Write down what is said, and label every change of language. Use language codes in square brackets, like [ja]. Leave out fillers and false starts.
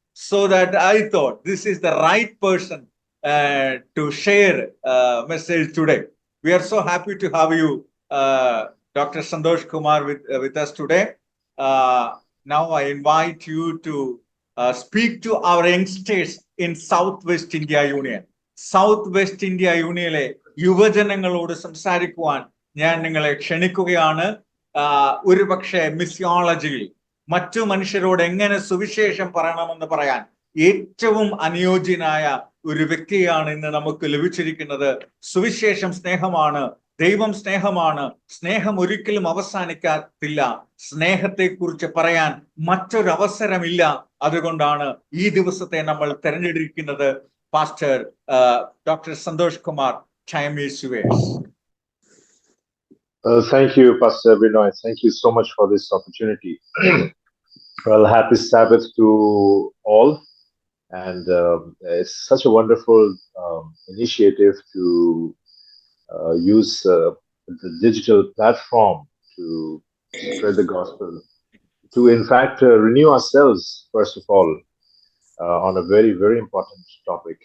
[en] So that I thought this is the right person to share message today. We are so happy to have you, Dr. Santosh Kumar, with us today. Now I invite you to speak to our youngsters in South West India Union. [ml] South West India Unionile യുവജനങ്ങളോട് സംസാരിക്കുവാൻ ഞാൻ നിങ്ങളെ ക്ഷണിക്കുകയാണ്. ഒരുപക്ഷെ മിസിയോളജിയിൽ മറ്റു മനുഷ്യരോട് എങ്ങനെ സുവിശേഷം പറയണമെന്ന് പറയാൻ ഏറ്റവും അനുയോജ്യനായ ഒരു വ്യക്തിയാണ് ഇന്ന് നമുക്ക് ലഭിച്ചിരിക്കുന്നത്. സുവിശേഷം സ്നേഹമാണ്, ദൈവം സ്നേഹമാണ്, സ്നേഹം ഒരിക്കലും അവസാനിക്കത്തില്ല. സ്നേഹത്തെക്കുറിച്ച് പറയാൻ മറ്റൊരവസരമില്ല. അതുകൊണ്ടാണ് ഈ ദിവസത്തെ നമ്മൾ തെരഞ്ഞെടുക്കുന്നത്. [en] Pastor doctor Santhosh Kumar, time is yours. Thank you, Pastor Binoy. Thank you so much for this opportunity. Well, happy Sabbath to all. And it's such a wonderful initiative to use the digital platform to spread the gospel, to in fact renew ourselves first of all on a very, very important topic.